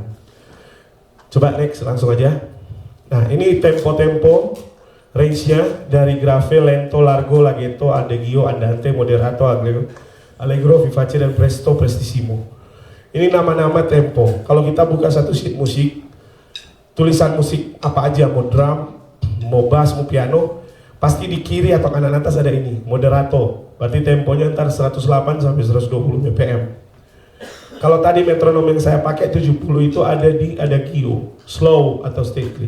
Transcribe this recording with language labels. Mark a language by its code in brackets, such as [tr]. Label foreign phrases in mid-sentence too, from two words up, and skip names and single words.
[id] Coba next, langsung aja. Nah, ini tempo-tempo range-nya dari grave, lento, largo, larghetto, adagio, andante, moderato, allegro, vivace, dan presto, prestissimo. Ini nama-nama tempo. Kalau kita buka satu sheet musik, tulisan musik apa aja, mau drum, mau bass, mau piano, pasti di kiri atau kanan atas ada ini, moderato. Berarti temponya ntar 108 sampai 120 BPM. Kalau tadi metronom yang saya pakai 70 itu ada di adagio, slow atau stately.